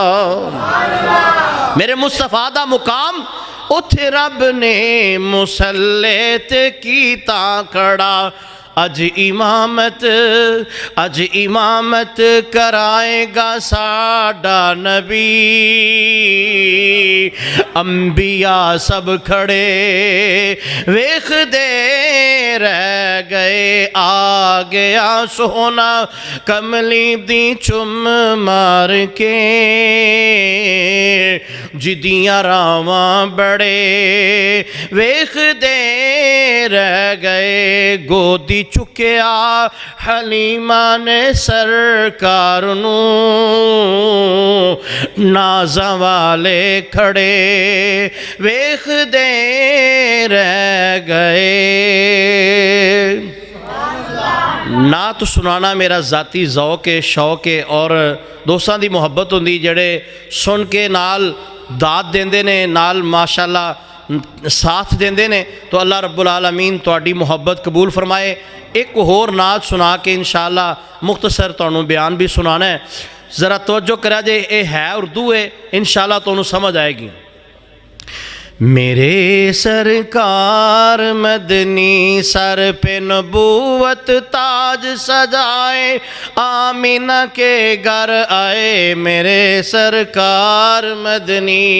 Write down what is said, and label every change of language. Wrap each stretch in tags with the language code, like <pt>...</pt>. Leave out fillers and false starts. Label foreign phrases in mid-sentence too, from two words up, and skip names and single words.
<pa>میرے مصطفیٰ دا مقام اوتھے رب نے مصلے تے کیتا کھڑا. اج امامت کرائے گا ساڈا نبی، انبیاء سب کھڑے ویکھدے رہ گئے آ گیا سونا کملی دی چم مار کے جدیاں راواں بڑے ویخ دے رہ گئے گودی چکیا حلیمہ نے سرکار نو نازاں والے کھڑے ویخ دے رہ گئے۔ نعت سنانا میرا ذاتی ذوق ہے، شوق ہے، اور دوستاں دی محبت ہوندی جڑے سن کے نال داد دیندے نے، نال ماشاءاللہ ساتھ دیندے نے، تو اللہ رب العالمین تہاڈی محبت قبول فرمائے۔ ایک ہور نعت سنا کے انشاءاللہ مختصر تانوں بیان بھی سنانا ہے، ذرا توجہ کرا جے، اے ہے اردو ہے، انشاءاللہ تانوں سمجھ آئے گی۔</pa> <ur>میرے سرکار مدنی سر پہ نبوت تاج سجائے آمینہ کے گھر آئے میرے سرکار مدنی،</ur>